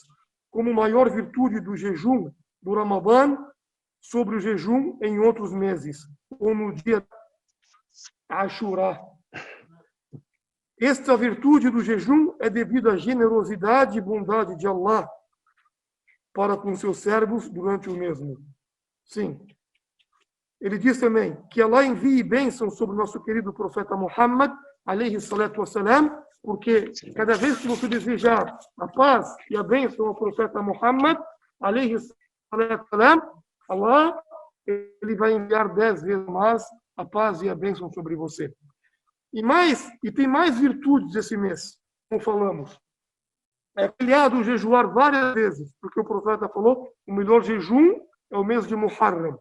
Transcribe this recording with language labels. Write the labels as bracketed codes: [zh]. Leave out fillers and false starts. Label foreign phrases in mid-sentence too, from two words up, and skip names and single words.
[pt] Como maior virtude do jejum do Ramadã sobre o jejum em outros meses, ou no dia Ashura. Esta virtude do jejum é devido à generosidade e bondade de Allah para com seus servos durante o mesmo. Sim. Ele diz também que Allah envie bênçãos sobre o nosso querido profeta Muhammad, [ar] عليه الصلاة والسلام, [pt] porque cada vez que você desejar a paz e a bênção ao profeta Muhammad, [ar] عليه الصلاة والسلام, [pt] Allah ele vai enviar 10 vezes mais a paz e a bênção sobre você. E tem mais virtudes esse mês, como falamos. É criado jejuar várias vezes, porque o profeta falou: o melhor jejum é o mês de Muharram.